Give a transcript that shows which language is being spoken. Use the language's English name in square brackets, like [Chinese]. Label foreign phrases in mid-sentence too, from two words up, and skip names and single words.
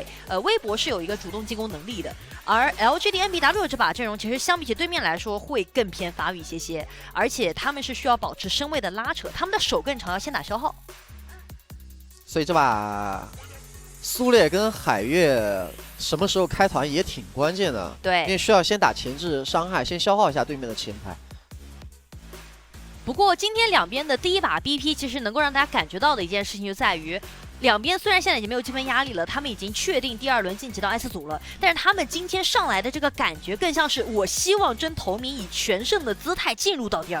[Chinese] 微博是有一個主動進攻能力的，而 LGD NBW 這把陣容其實相比起對面來說會更偏法語一些，而且他們是需要保持身位的拉扯，他們的手更長，要先打消耗。所以這把蘇烈跟海月什麼時候開團也挺關鍵的，對，因為需要先打前置傷害，先消耗一下對面的前排。不過今天兩邊的第一把 BP 其實能夠讓大家感覺到的一件事情就在於，兩邊雖然現在已經沒有積分壓力了，他們已經確定第二輪晉級到 S 組了，但是他們今天上來的這個感覺更像是我希望真頭名以全勝的姿態進入到第二輪。